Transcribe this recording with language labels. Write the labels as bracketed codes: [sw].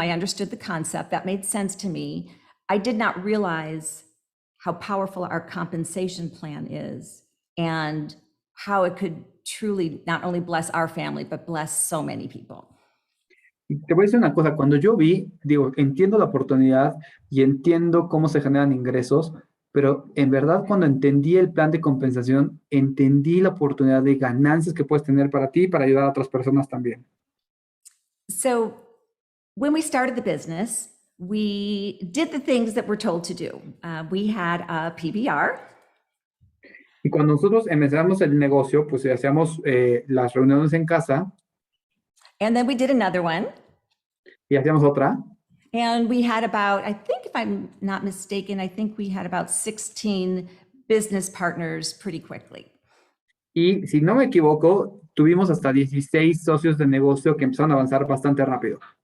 [en] I understood the concept. That made sense to me. I did not realize how powerful our compensation plan is and how it could truly not only bless our family, but bless so many people. [es] Y te voy a decir una cosa, cuando yo entiendo la oportunidad y entiendo cómo se generan ingresos, pero en verdad cuando entendí el plan de compensación, entendí la oportunidad de ganancias que puedes tener para ti y para ayudar a otras personas también. [en] So when we started the business, we did the things that we're told to do. We had a PBR. [es] Y cuando nosotros empezamos el negocio, pues hacíamos las reuniones en casa. [en] And then we did another one. [es] Y hacíamos otra. [en] And we had about, I think if I'm not mistaken, I think we had about 16 business partners pretty quickly. [es] Y si no me equivoco, tuvimos hasta 16 socios de negocio que empezaron a avanzar bastante rápido.